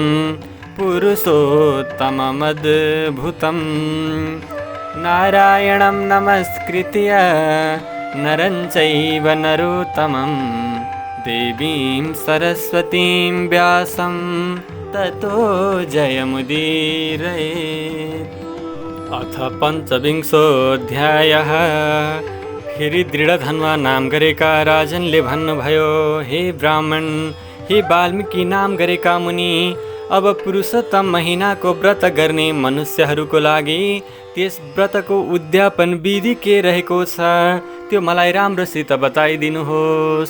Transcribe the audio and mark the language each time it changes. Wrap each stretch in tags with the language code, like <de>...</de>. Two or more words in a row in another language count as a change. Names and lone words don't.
<sa>पुरुषोत्तममद्भुतं नारायणं नमस्कृत्य नरं चैव नरोत्तमं देवीं सरस्वतीं व्यासं ततो जयमुदीरयेत्। अथ पञ्चविंशोऽध्यायः।</sa> <ne>फेरि दृढधन्वा नाम गरेका राजनले भन्नुभयो, हे ब्राह्मण, हे वाल्मीकि नाम गरेका मुनि, अब पुरुषोत्तम महिनाको व्रत गर्ने मनुष्यहरूको लागि त्यस व्रतको उद्यापन विधि के रहेको छ त्यो मलाई राम्रोसित बताइदिनुहोस्।</ne>